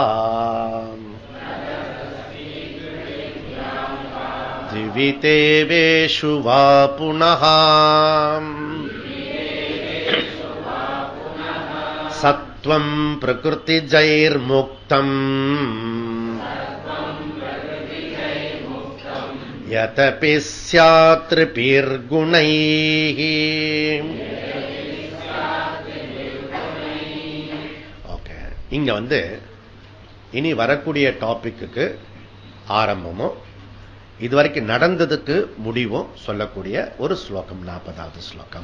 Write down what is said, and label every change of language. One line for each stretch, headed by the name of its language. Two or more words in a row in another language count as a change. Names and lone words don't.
Sanskrit: दिवितेवेषु वा पुनः सत्त्वम् प्रकृतिजैर्मुक्तम् यतपि स्यात् त्रिभिर्गुणैः.
Tamil: இங்க இனி வரக்கூடிய டாபிக்கு ஆரம்பமும் இதுவரைக்கும் நடந்ததுக்கு முடிவும் சொல்லக்கூடிய ஒரு ஸ்லோகம், 40வது ஸ்லோகம்.